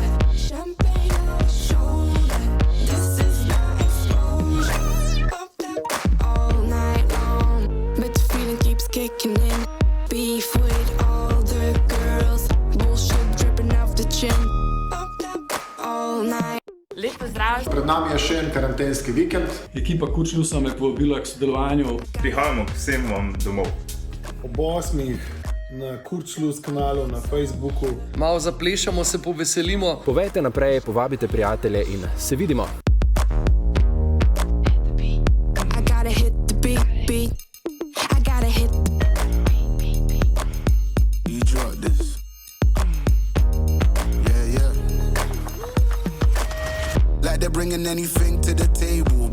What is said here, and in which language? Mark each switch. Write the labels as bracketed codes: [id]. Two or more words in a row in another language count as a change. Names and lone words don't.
[en] Champagne on the shoulder. This is my exposure. Pop that all night long, but the feeling keeps kicking in. Beef with all the girls, bullshit dripping off the chin. Pop that all night. [sl] Lep pozdrav. Pred nami je še en karantenski vikend. Ekipa Kurčlusa me povabila k sodelovanju. Prihajamo k vsem vam domov. Ob 8 na Kurčlus kanalu na Facebooku. Malo zaplešamo, se poveselimo. Povejte naprej, povabite prijatelje in se vidimo. [en] I gotta hit the beat, beat. I gotta hit You drop this. Yeah. Like they're bringing anything to the table.